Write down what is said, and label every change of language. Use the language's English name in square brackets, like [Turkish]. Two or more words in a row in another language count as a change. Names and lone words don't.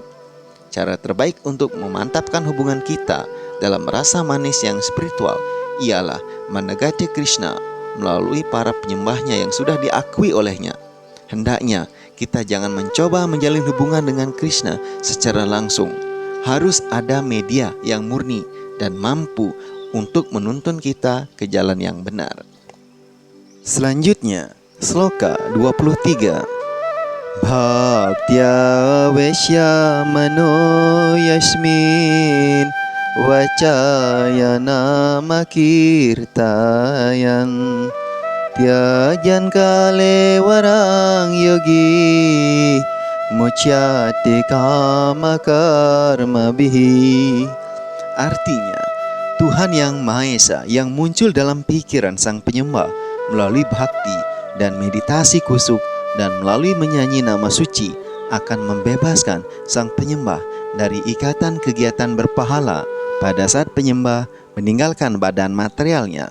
[Indonesian] Cara terbaik untuk memantapkan hubungan kita dalam rasa manis yang spiritual ialah mendekati Krishna melalui para penyembahnya yang sudah diakui olehnya. Hendaknya kita jangan mencoba menjalin hubungan dengan Krishna secara langsung. Harus ada media yang murni dan mampu untuk menuntun kita ke jalan yang benar. Selanjutnya, sloka 23. [Sanskrit] Bhaktya vesya mano yasmin wacaya nama kirtayan tyajan kale warang yogi mucyate kama karma bihi. [Indonesian] Artinya, Tuhan yang Maha Esa yang muncul dalam pikiran sang penyembah melalui bhakti dan meditasi kusuk dan melalui menyanyi nama suci akan membebaskan sang penyembah dari ikatan kegiatan berpahala pada saat penyembah meninggalkan badan materialnya.